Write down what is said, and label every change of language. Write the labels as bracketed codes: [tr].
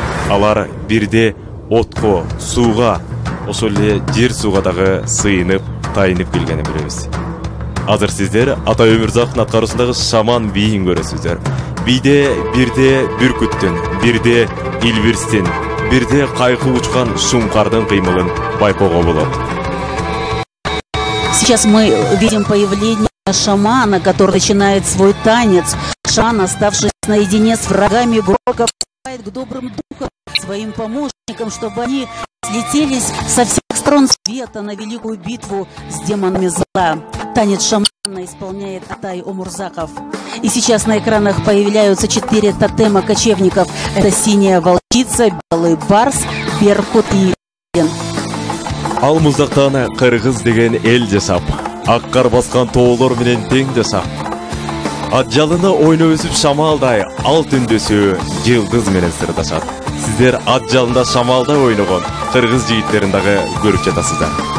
[ky] Алар бирде отко, сууга, ошол эле жер сууга дагы сыйынып, тайынып келгенин билебиз. Азыр сиздер Ата Өмүрзаковдун аткаруусундагы шаман бийин көрөсүздөр. Бийде бирде бүркүттүн, бирде илбирстин, бирде кайкы учкан шумкардын кыймылын байкоого болот. [ru] Сейчас мы видим появление шамана, который начинает свой танец. Шаман, оставшись наедине с врагами, громко взывает к добрым духам, своим помощникам, чтобы они слетелись со всех сторон света на великую битву с демонами зла. Танец шамана исполняет Атай Омурзаков. И сейчас на экранах появляются 4 тотема кочевников. Это синяя волчица, белый барс, беркут и лен. [ky] Ал муздактан кыргыз деген эл жашап, ак кар баскан тоолор менен тең жашап. Ат жалыны ойноп өсүп шамалдай, ал түндөсү жылдыз менен сырдашат. Сиздер ат жалында шамалда ойногон кыргыз жигиттерин дагы көрүп жатасыздар.